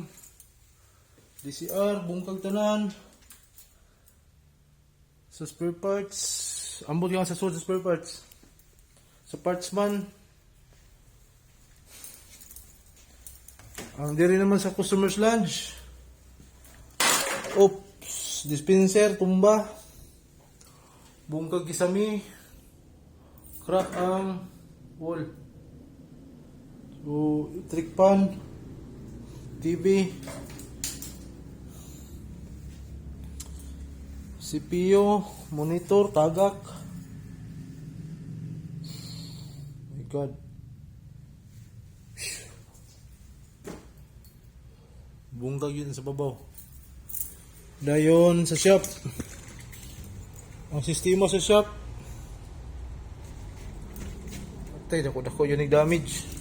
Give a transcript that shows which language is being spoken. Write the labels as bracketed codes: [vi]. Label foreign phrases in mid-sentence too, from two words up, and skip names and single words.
[ceb] DCR, bungkag tanan. Sa [en] spare parts, [ceb] ambot yung sa suot sa [en] spare parts. [ceb] Sa parts man, ang diri naman sa [en] customer's lounge. [ceb] Oops, dispenser, tumba. Bungkag kisami. Crack ang wall. So, [en] electric pan, TV, CPU, monitor, [ceb] tagak. [en] My god. [ceb] Bungkag yun sa babaw. Dayon sa shop. Ang sistema sa shop. Patay, dako yun yung damage.